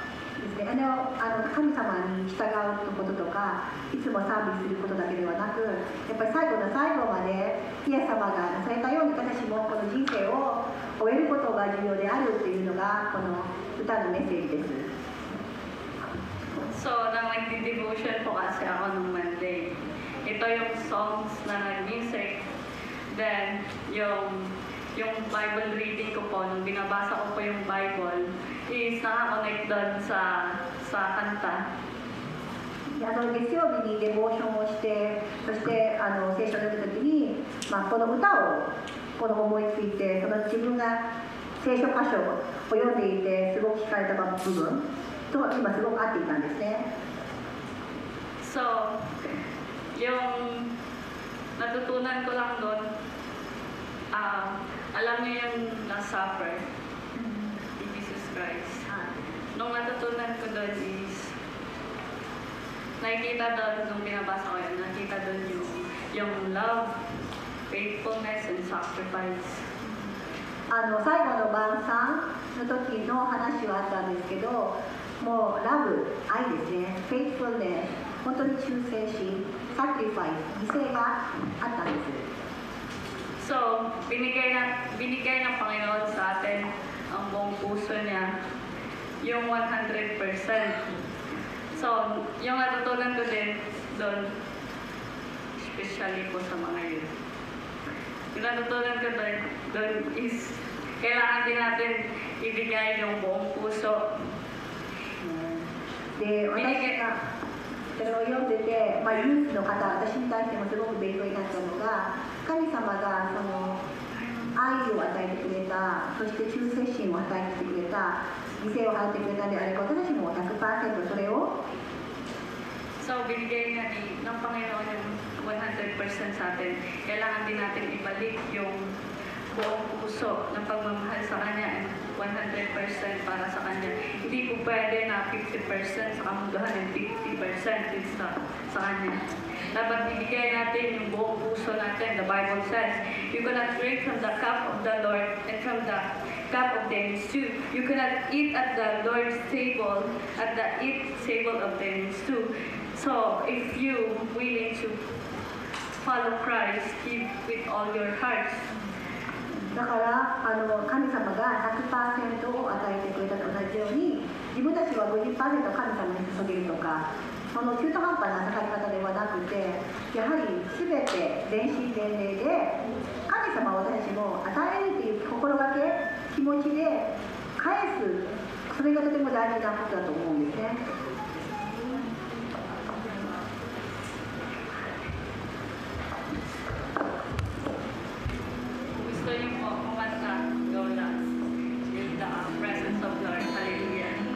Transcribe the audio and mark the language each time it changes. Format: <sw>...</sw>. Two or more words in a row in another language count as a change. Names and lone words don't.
<ja>神様に従うこととか、いつも賛美することだけではなく、やっぱり最後の最後までイエス様がなされたように、私もこの人生を終えることが重要であるっていうのがこの歌のメッセージです。</ja> <tl>So, nang nagdi-devotion po kasi ako nung Monday, ito yung songs na nag-music, then yung</tl> <en>Bible reading</en> <tl>ko po, nung binabasa ko po yung Bible, is nakakonect doon sa kanta.</tl> <ja>月曜日にデボーションをして、そして聖書を読むときに、この歌を思いついて、その自分が聖書箇所を読んでいてすごく惹かれた部分と今すごく合っていたんですね。</ja> <tl>So, yung natutunan ko lang doon, alam niyo yung na-suffer ni Jesus Christ. Nung natutunan ko doon is, nakikita doon, nung binabasa ko yun, nakikita doon yung</tl> <en>love, faithfulness, and sacrifice.</en> <ja>最後の晩餐の時の話はあったんですけど、もうラブ、愛ですね、フェイトフルネス、本当に忠誠心、サクリファイス、犠牲があったんです。</ja> <tl>So, binigay ng Panginoon sa atin ang buong puso niya, yung 100%. So, yung natutunan ko din doon, especially po sa mga youth. Yung natutunan ko doon is kailangan din natin ibigay yung buong puso.</tl> <ja>で、私がそれを読んでて、ユースの方、私に対してもすごく勉強になったのが、神様がその愛を与えてくれた、そして忠誠心を与えてくれた、犠牲を払ってくれたであれば、私たちも 100% それを</ja> <tl>So, binigay nga ng Panginoon yung 100% sa atin. Kailangan din natin ibalik yung buong puso ng pagmamahal sa Kanya and 100% para sa Kanya. Hindi po pwede na 50% sa kamunduhan and 50% din sa Kanya. Dapat ibigay natin yung buong puso natin.</tl> <en>The Bible says, you cannot drink from the cup of the Lord and from the cup of demons too. You cannot eat at the Lord's table, at the table of demons too. So, if you willing to follow Christ, give with all your hearts.</en> <ja>だから神様が 100% を与えてくれたと同じように、自分たちは 50% 神様に注げるとか、その中途半端な捧げ方ではなくて、やはり全て全身全霊で神様を私たちも与えるという心がけ、気持ちで返す、それがとても大事なことだと思うんですね。</ja> <tl>Gusto niyo po kumanta, go lang.</tl> <en>In the presence of Lord. Hallelujah.</en>